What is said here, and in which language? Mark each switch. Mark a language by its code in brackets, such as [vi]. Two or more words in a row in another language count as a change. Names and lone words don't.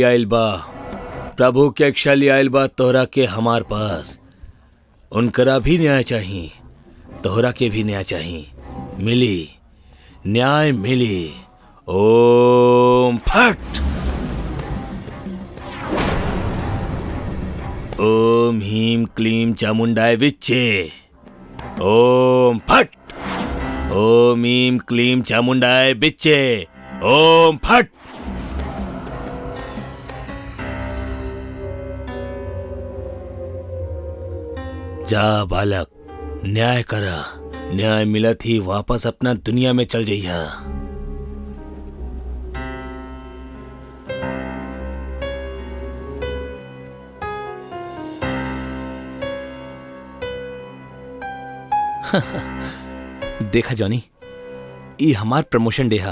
[bho] आइल बा, प्रभु के एक शली आइल बा तोहरा के हमार पास। उनकरा भी न्याय चाहिए, तोहरा के भी न्याय चाहिए। मिली, न्याय मिली। [sa] ओम फट। ओम ह्रीं क्लीं चामुंडाय विच्चे। ओम फट। ओम ह्रीं क्लीं चामुंडाय विच्चे। ओम फट। [bho] जा बालक, न्याय करा। न्याय मिलत ही वापस अपना दुनिया में चल जइहा। देखा जॉनी, ई हमार प्रमोशन डे हा।